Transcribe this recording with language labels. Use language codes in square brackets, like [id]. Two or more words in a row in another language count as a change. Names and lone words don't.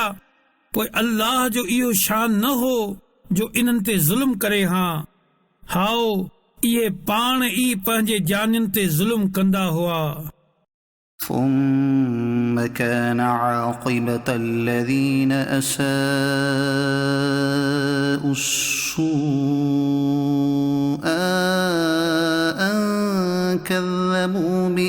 [sd] पोइ अल्लाह जो इहो शान न हो जो इन्हनि ते ज़ुल्म करे हा। हाओ इहे पाण ई पंहिंजे जानियुनि ते ज़ुल्म कंदा हुआ। [ar] ثم كان عاقبة الذين أساءوا السوء أن كذبوا